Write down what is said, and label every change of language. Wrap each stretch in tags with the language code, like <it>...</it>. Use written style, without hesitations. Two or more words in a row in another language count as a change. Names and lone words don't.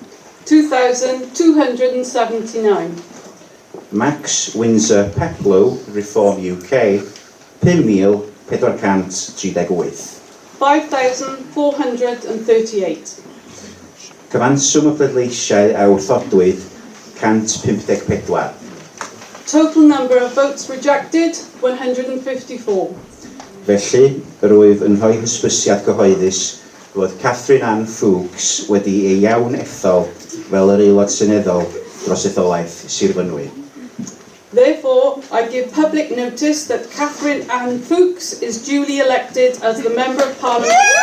<en>2,279. Max Windsor Peplow, Reform UK, 5,438. 5,438.</en> <cy>Cyfanswm y pleidleisiau a wrthodwyd, 154.</cy> <en>Total number of votes rejected, 154.</en> <cy>Felly, rwyf yn rhoi hysbysiad gyhoeddus fod Catherine Ann Fookes wedi ei iawn ethol fel yr aelod seneddol dros etholaeth Sir Fynwy.</cy> <en>Therefore, I give public notice that Catherine Ann Fookes is duly elected as the Member of Parliament.</en>